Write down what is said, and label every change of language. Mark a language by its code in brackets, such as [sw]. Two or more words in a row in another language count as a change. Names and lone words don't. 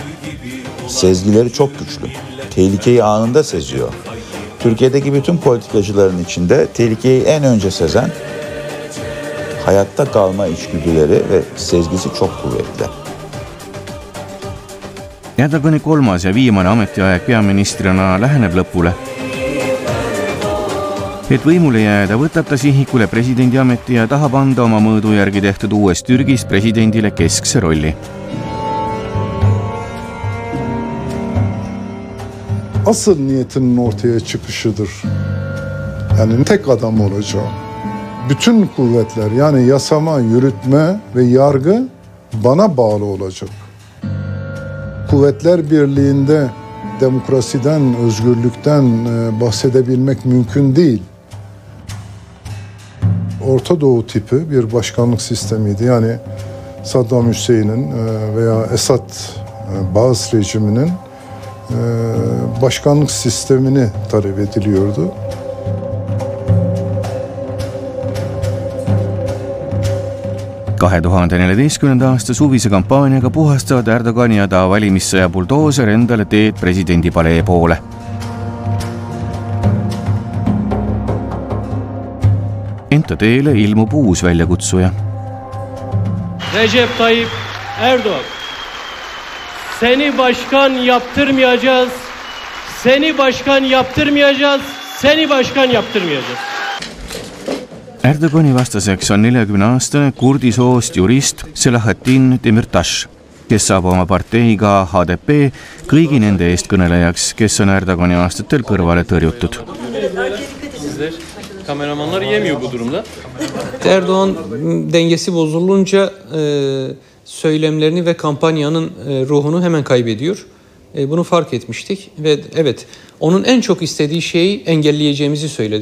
[tr] Sezgileri çok güçlü. Tehlikeyi anında seziyor. Türkiye'deki bütün politikacıların içinde tehlikeyi en önce sezen, hayatta kalma içgüdüleri ve sezgisi çok kuvvetli. [et] Erdogani kolmas ja viimane ametiaeg peaministrina läheneb lõpule. Et võimule jääda, võtab ta sihikule presidendi ameti ja tahab anda oma mõõdu järgi tehtud uues Türgis presidendile keskse rolli. [tr] Asıl niyetinin ortaya çıkışıdır. Yani tek adam olacağım. Bütün kuvvetler yani yasama, yürütme ve yargı bana bağlı olacak. Kuvvetler birliğinde demokrasiden, özgürlükten bahsedebilmek mümkün değil. Orta Doğu tipi bir başkanlık sistemiydi. Yani Saddam Hüseyin'in veya Esad Bağız rejiminin başkanlık sistemini talep ediliyordu. [et] Kahe 2014. aasta suvise kampaaniaga puhastavad Erdogani ja ta valimissõja buldooser endale teed presidendi palee poole. ent teele ilmub uus väljakutsuja. [tr] Recep Tayyip Erdoğan, seni başkan yaptırmayacağız, seni başkan yaptırmayacağız, seni başkan yaptırmayacağız. [et] Erdogani vastaseks on 40-aastane kurdi soost jurist Selahattin Demirtas, kes saab oma parteiga HDP kõigi nende eestkõnelejaks, kes on Erdogani aastatel kõrvale tõrjutud. [tr] Kameramanlar yemiyor bu durumda. Erdoğan dengesi bozulunca söylemlerini ve kampanyanın ruhunu hemen kaybediyor. Bunu fark etmiştik ve evet onun en çok istediği şeyi engelleyeceğimizi söyledi.